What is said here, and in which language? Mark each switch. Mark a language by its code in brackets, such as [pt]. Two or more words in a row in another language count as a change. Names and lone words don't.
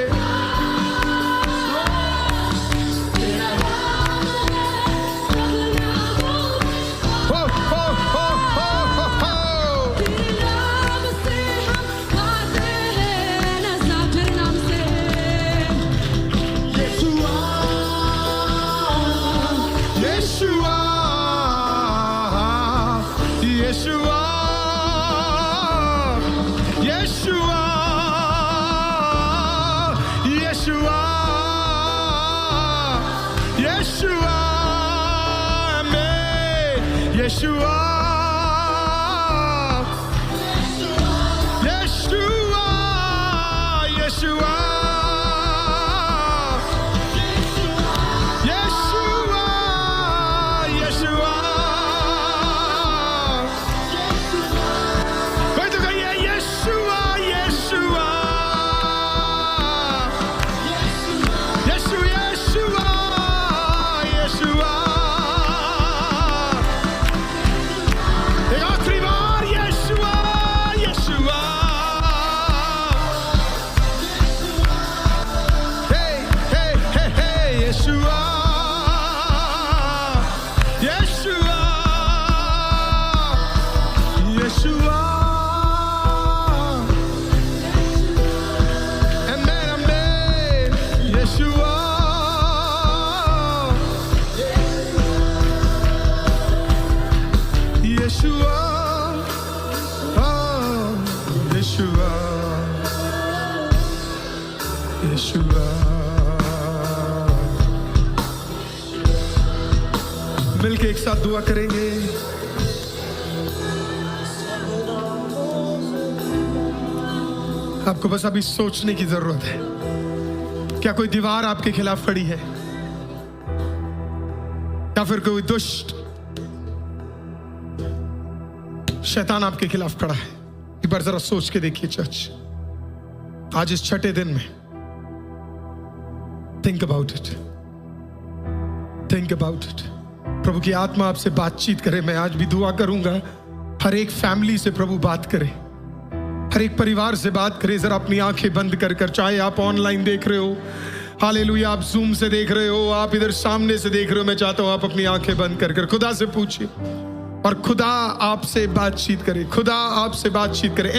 [hi] हो, हो, हो, हो, हो, हो। तेरे नाम से हम गाते हैं, नज़ाकत नाम से। Yeshua, Yeshua, Yeshua, Yeshua, Yeshua, Yeshua, Amen. Yeshua, Yeshua, Yeshua. Yeshua, Yeshua. कोई तो कहिए Yeshua, Yeshua. Yeshua, Yeshua, Yeshua. एक आखिरी बार Yeshua, Yeshua. Hey, hey, hey, hey, Yeshua. Yeshua. Yeshua. Amen, amen. Yeshua. Yeshua. Oh, Yeshua. Yeshua. मिलके एक साथ दुआ करेंगे। आपको बस अभी सोचने की जरूरत है। क्या कोई दीवार आपके खिलाफ खड़ी है, या फिर कोई दुष्ट शैतान आपके खिलाफ खड़ा है? एक बार जरा सोच के देखिए चर्च, आज इस छठे दिन में [en] think about it, think about it. [hi] प्रभु की आत्मा आपसे बातचीत करे। मैं आज भी दुआ करूंगा हर एक फैमिली से प्रभु बात करे, हर एक परिवार से बात करे। जरा अपनी आंखें बंद कर कर, चाहे आप ऑनलाइन देख रहे हो, हालेलुया, आप जूम से देख रहे हो, आप इधर सामने से देख रहे हो, मैं चाहता हूं आप अपनी आंखें बंद कर कर खुदा से पूछिए और खुदा आपसे बातचीत करे, खुदा आपसे बातचीत करे।